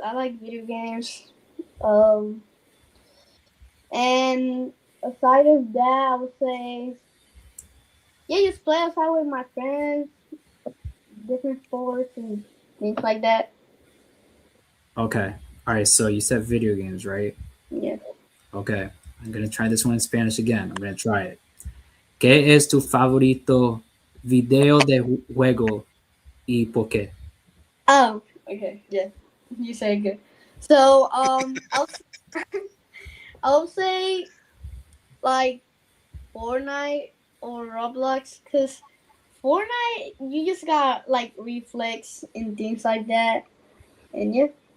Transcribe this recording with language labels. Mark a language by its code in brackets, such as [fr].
[en] I like video games. Um and aside of that I would say yeah, just play outside with my friends, different sports and things like that. Okay. All right. So you said video games, right? Yeah. Okay. I'm gonna try this one in Spanish again. I'm gonna try it. [es] ¿Qué es tu favorito video de juego y por qué? [en] Oh, okay, yeah. You say good. So I'll say like Fortnite or Roblox because Fortnite you just got like reflex and things like that, and yeah.